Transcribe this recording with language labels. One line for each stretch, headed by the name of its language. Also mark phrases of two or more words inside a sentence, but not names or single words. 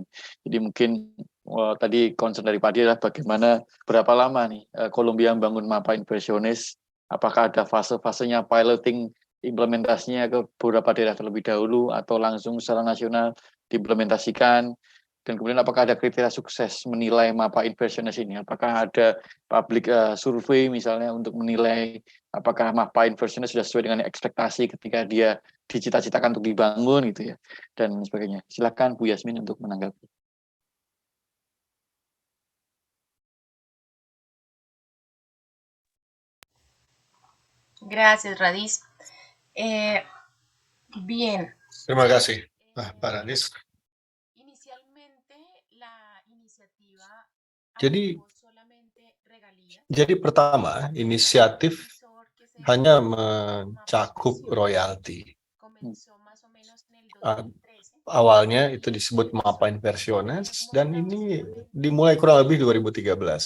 Indonesian: Jadi mungkin tadi concern dari Pak Adi adalah bagaimana berapa lama nih Columbia membangun mapa inversionis, apakah ada fase-fasenya piloting implementasinya ke beberapa daerah terlebih dahulu atau langsung secara nasional diimplementasikan, dan kemudian apakah ada kriteria sukses menilai mapa inversionis ini, apakah ada public survei misalnya untuk menilai apakah mapa inversionis sudah sesuai dengan ekspektasi ketika dia dicita-citakan untuk dibangun gitu ya, dan sebagainya. Silakan Bu Yasmin untuk menanggapi.
Spanish: Gracias, Radis. Bien.
Indonesian: Terima kasih, Pak Radis.
Spanish: Inicialmente la iniciativa
Indonesian: Jadi pertama, inisiatif hanya mencakup royalti. Awalnya itu disebut Mapa Inversiones dan ini dimulai kurang lebih 2013.